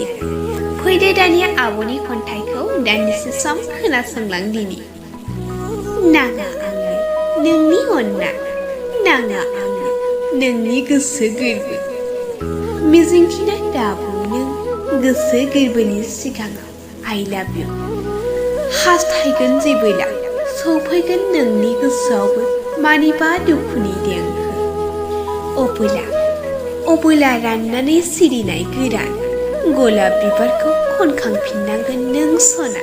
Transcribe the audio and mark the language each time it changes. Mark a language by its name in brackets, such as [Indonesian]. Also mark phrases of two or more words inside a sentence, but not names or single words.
[Bodo] फैदो दानिया आब'नि खन्थाइखौ दान्दिसे सम खोनासंलांदिनि। नाङा आंनो नोंनि अननाय, नाङा आंनो नोंनि गोसो गोरबो। मिजिंथिनाय दाबुं नों गोसो गोरबोनि सिगाङाव [English] I love you। [Bodo] हास्थायगोन जेबोला सौफैगोन नोंनि गोसोआवबो मानिबा दुखुनि देंखो। अबोला राननानै सिरिनाय गोरान गलाब बिबारखौ खनखांफिननांगोन नों सना।